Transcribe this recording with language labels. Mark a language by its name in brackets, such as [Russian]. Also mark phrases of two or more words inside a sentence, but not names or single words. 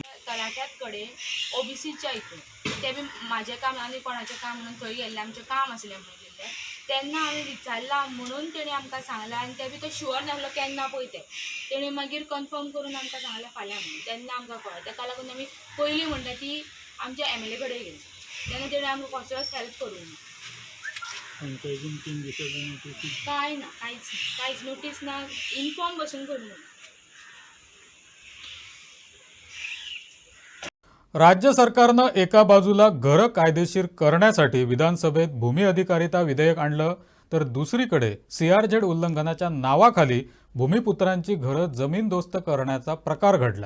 [Konkani] तलाट्यात कडेन OBCच्या हितून ते बी म्हाजें काम आनी कोणाचें काम म्हणून थंय गेल्लें आमचें काम आसलें म्हणून गेल्लें तेन्ना हांवें विचारलां म्हणून तेणी आमकां सांगलां आनी ते बी तो शुअर नासलो केन्ना पळय ते तेणी मागीर कन्फर्म करून आमकां सांगलें फाल्यां म्हणून. तेन्ना आमकां कळ्ळें. ताका लागून आमी पयलीं म्हणटा ती आमच्या MLA कडेन गेली तेन्ना तेणी आमकां कसलोच हेल्प करूंक ना. पंचायतीन 3 दिसाची नोटीस काय ना काहीच नोटीस ना इन्फॉर्म बसून करून [Marathi] राज्य सरकारनं एका बाजूला घरं कायदेशीर करण्यासाठी विधानसभेत भूमी अधिकारिता विधेयक आणलं, तर दुसरीकडे CRZ उल्लंघनाच्या नावाखाली भूमिपुत्रांची घरं जमीनदोस्त करण्याचा प्रकार घडलाय.